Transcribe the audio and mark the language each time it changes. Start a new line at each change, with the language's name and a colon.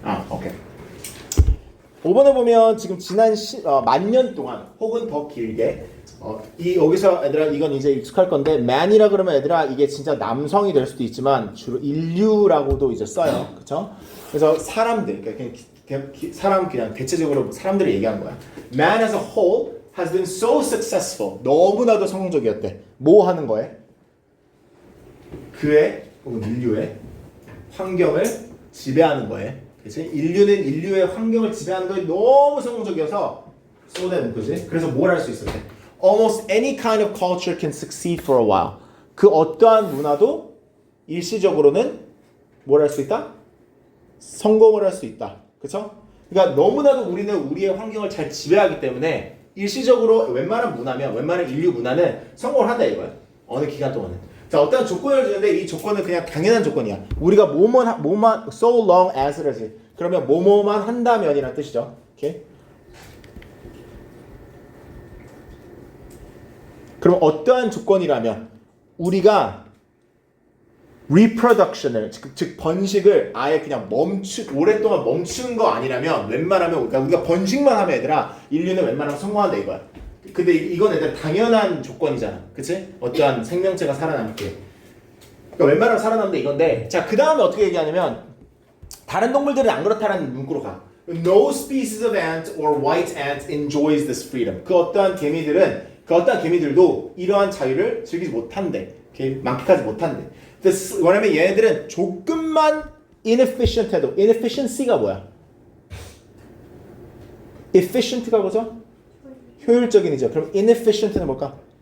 Korean: 오케이. 5번에 보면 지금 지난 만년 동안 혹은 더 길게 여기서 얘들아 이건 이제 익숙할 건데 man이라 그러면 얘들아 이게 진짜 남성이 될 수도 있지만 주로 인류라고도 이제 써요. 그쵸? 그래서 사람들 그냥 대체적으로 사람들이 얘기하는 거야.
English: Man as a whole has been so successful.
Korean: 너무나도 성공적이었대. 뭐 하는 거에? 그의 혹은 인류의 환경을 지배하는 거에. 그치? 인류는 인류의 환경을 지배하는 거에 너무 성공적이어서 쏘대는 거지. 그래서 뭘 할 수 있었대?
English: Almost any kind of culture can succeed for a while.
Korean: 그 어떠한 문화도 일시적으로는 뭘 할 수 있다? 성공을 할 수 있다. 그쵸? 그러니까 너무나도 우리는 우리의 환경을 잘 지배하기 때문에 일시적으로 웬만한 인류 문화는 성공을 한다 이거야. 어느 기간 동안은. 자, 어떤 조건을 주는데 이 조건은 그냥 당연한 조건이야. 우리가 뭐만
English: so long as
Korean: 를 하지. 그러면 뭐뭐만 한다면이라는 뜻이죠. 오케이? 그럼 어떠한 조건이라면 우리가 reproduction을 즉 번식을 아예 그냥 오랫동안 멈추는 거 아니라면 웬만하면 그러니까 우리가 번식만 하면 얘들아 인류는 웬만하면 성공한다 이거야. 근데 이건 얘들아 당연한 조건이잖아. 그치? 어떠한 생명체가 살아남게. 그러니까 웬만하면 살아남는데 이건데 자, 그 다음에 어떻게 얘기하냐면 다른 동물들은 안 그렇다라는 문구로 가.
English: No species of ant or white ant enjoys this freedom.
Korean: 그 어떠한 개미들은 그 어떤 개미들도 이러한 자유를 즐기지 못한대. 만끽하지 못한대. 왜냐면 얘네들은 조금만 inefficient 해도 inefficiency가 뭐야? efficient가 뭐죠? 효율적인이죠. 그럼 inefficient는 뭘까?